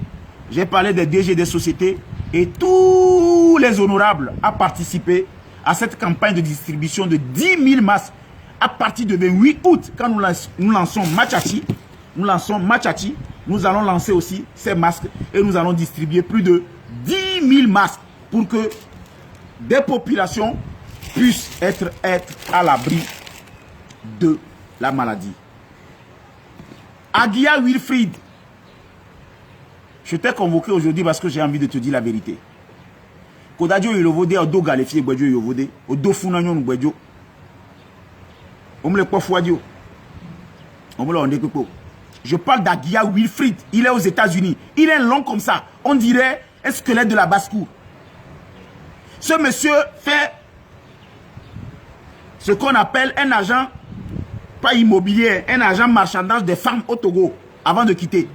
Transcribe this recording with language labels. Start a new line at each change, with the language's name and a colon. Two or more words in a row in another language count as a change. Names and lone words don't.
French: J'ai parlé des DG des sociétés et tous les honorables à participer à cette campagne de distribution de 10 000 masques à partir du 28 août, quand nous lançons Machachi, nous allons lancer aussi ces masques et nous allons distribuer plus de 10 000 masques pour que des populations puissent être à l'abri de la maladie. Aguia Wilfried, je t'ai convoqué aujourd'hui parce que j'ai envie de te dire la vérité. Kodadio Yolovode, Odo Galefié Gwadjo Yolovode, Odo Funanyon Gwadjo. Je parle d'Aguia Wilfried. Il est aux États-Unis. Il est long comme ça. On dirait un squelette de la basse-cour. Ce monsieur fait ce qu'on appelle un agent, pas immobilier, un agent marchandage des femmes au Togo avant de quitter.